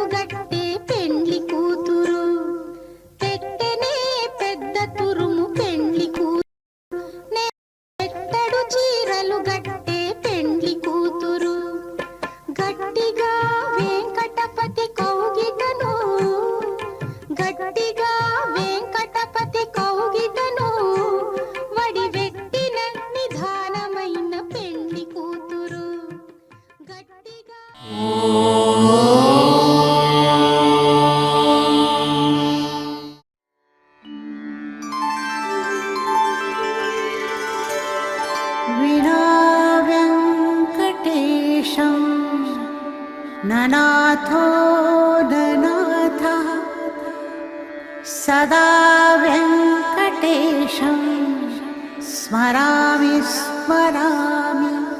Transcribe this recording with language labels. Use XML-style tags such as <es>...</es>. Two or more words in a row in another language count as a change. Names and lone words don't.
<te>గట్టే పెండ్లి కూతురు పెట్టనే పెద్ద తురుము పెండ్లి కూతురు పెట్టడు చీరలు గట్టే పెండ్లి కూతురు గట్టిగా వెంకటపతి కౌగిటను గట్టిగా వెంకటపతి కౌగిటను వడివెట్టిన నిధానమైన పెండ్లి కూతురు గట్టిగా</te> <sa>विना वेङ्कटेशं ननाथो ननाथः सदा वेङ्कटेशं स्मरामि स्मरामि</sa>